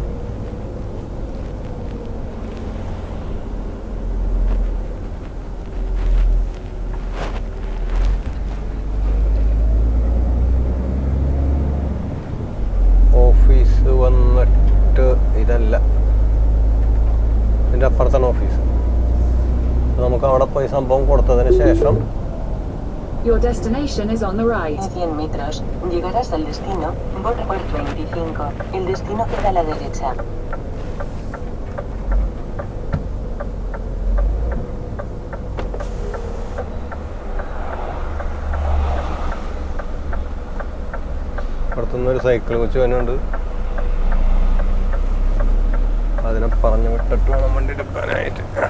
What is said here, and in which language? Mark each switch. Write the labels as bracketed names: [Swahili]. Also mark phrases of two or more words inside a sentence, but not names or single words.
[Malayalam] ഓഫീസ് വന്നിട്ട് ഇതല്ല, ഇതിൻ്റെ അപ്പുറത്താണ് ഓഫീസ്. നമുക്ക് അവിടെ പോയി സംഭവം കൊടുത്തതിന് ശേഷം [English] Your destination is on the right. [Spanish] En 100 metros, llegarás al destino. Borcherworth 25. El destino queda a la derecha. [Malayalam] പുറത്തുനിന്നൊരു സൈക്കിൾ വെച്ച് തന്നെയുണ്ട്. അതിനെ പറഞ്ഞു വിട്ടിട്ട് വേണം വണ്ടി എടുക്കാനായിട്ട്.